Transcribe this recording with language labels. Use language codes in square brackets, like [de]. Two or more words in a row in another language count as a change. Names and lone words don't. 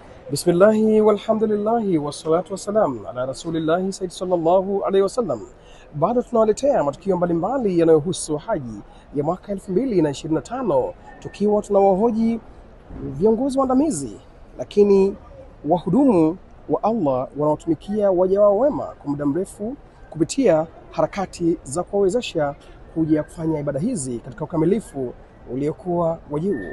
[ar] بسم الله والحمد لله والصلاة والسلام على رسول الله سيد صلى الله عليه وسلم. [sw] Baada tunawaletea matukio mbalimbali yanayohusu haji ya mwaka 2025 tukiwa tunawahoji viongozi waandamizi lakini wahudumu wa Allah wanaotumikia waja wao wema kwa muda mrefu kupitia harakati za kuwawezesha kuja kufanya ibada hizi katika ukamilifu uliokuwa wa juu.